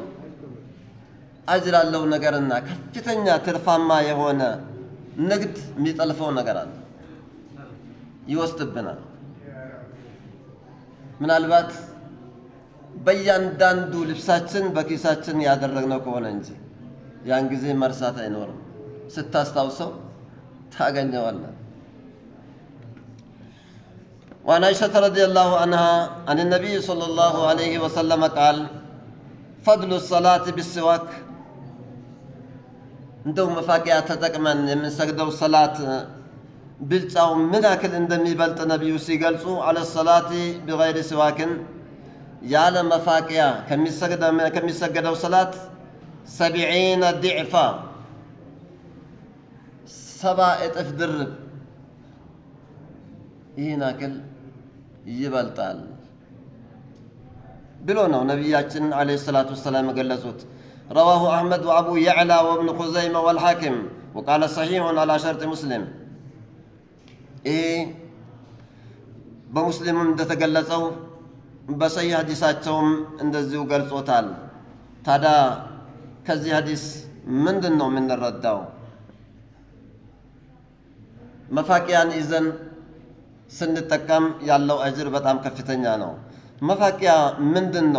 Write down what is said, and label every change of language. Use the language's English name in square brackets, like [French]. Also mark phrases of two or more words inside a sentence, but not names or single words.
[Amharic] አጅር ያለው ነገርና ከፍተኛ ትርፋማ የሆነ ንግድ የሚጠልፈው ነገር አለ፣ ይወስድብናል። ምናልባት በእያንዳንዱ ልብሳችን በኪሳችን ያደረግነው ከሆነ እንጂ ያን ጊዜ መርሳት አይኖርም። ስታስታውሰው ታገኘዋለህ። [Arabic] وعن عائشة رضي الله عنها عن النبي صلى الله عليه وسلم قال فضل الصلاة بالسواك [Amharic] እንደው መፋቂያ ተጠቅመን የምንሰግደው ሰላት ብልጫው ምን ያክል እንደሚበልጥ ነቢዩ ሲገልጹ አለ [Arabic] صلاة بغير سواك [Amharic] ያለ መፋቂያ ከሚሰገደው ሰላት 70 ዲዕፋ 70 እጥፍ ድርብ ይህን ያክል ይበልጣል ብሎ ነው ነቢያችን ዓለይሂ ሰላቱ ወሰላም የገለጹት። [Arabic] رواه أحمد وأبو يعلى وابن خزيمة والحاكم وقال صحيح على شرط مسلم. [Amharic] بمسلم እንደተገለጸው በሰሂህ ሐዲሳቸውም እንደዚሁ ገልጾታል። ታዲያ ከዚህ ሐዲስ ምንድን ነው የምንረዳው? መፋቂያን ይዘን ስንጠቀም ያለው አጅር በጣም ከፍተኛ ነው። መፋቂያ ምንድን ነው?